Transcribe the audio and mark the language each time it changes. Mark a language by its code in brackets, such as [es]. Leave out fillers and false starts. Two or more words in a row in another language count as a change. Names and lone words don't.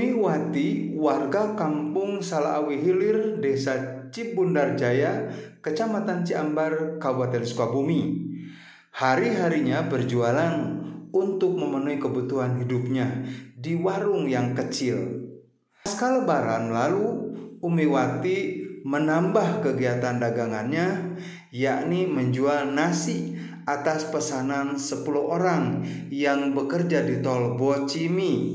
[id] Umiwati, warga kampung Salawi Hilir, Desa Cibundarjaya, Kecamatan Ciambar, Kabupaten Sukabumi. Hari-harinya berjualan untuk memenuhi kebutuhan hidupnya di warung yang kecil. Pasca Lebaran lalu, Umiwati menambah kegiatan dagangannya, yakni menjual nasi atas pesanan 10 orang yang bekerja di tol Bocimi.